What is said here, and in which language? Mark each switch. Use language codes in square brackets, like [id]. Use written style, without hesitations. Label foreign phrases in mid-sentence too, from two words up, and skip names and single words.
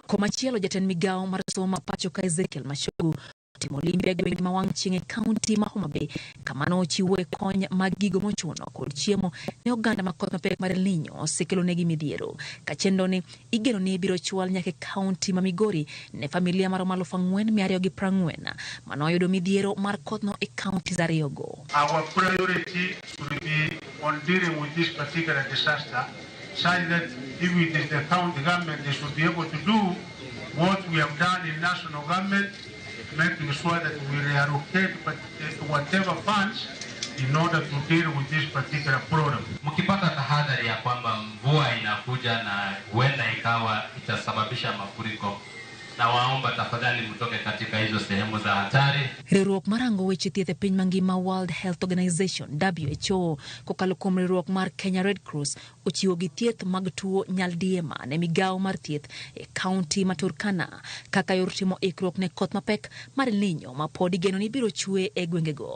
[luo] Komachielo jatend migao mar somo ma pacho ka Ezekiel Mashogu timo limbe gwenge ma wang' chieng' e kaunti ma Homa Bay kama no chiwo kony mag gigo mochuno kod chiemo ne oganda ma koth mapek mar El Nino osekelo negi midhiero. Kachendo ni igeno ni biro chwal nyaka kaunti ma Migori ne familia mar 4,240 mano yudo midhiero mar kothno e kaunti za ariyogo. [en] Our priority should be on dealing with this particular disaster, such that if it is the county government, they should be able to do what we have done in national government, making sure that we reallocate whatever funds in order to deal with this particular problem. [sw] Mkipata tahadhari ya kwamba mvua inakuja na huenda ikawa itasababisha mafuriko, na waomba tafadhali mtoke katika hizo sehemu za hatari. [luo] Riwruok marango weche thieth e piny mangima World Health Organization WHO kokalo kuom riwruok mar Kenya Red Cross ochiwo gi thieth mag tuo nyaldiema ne migao mar thieth e kaunti ma Turkana kaka yor timo ikruok ne koth mapek mar El Nino ma pod igeno ni biro chue e gwengego.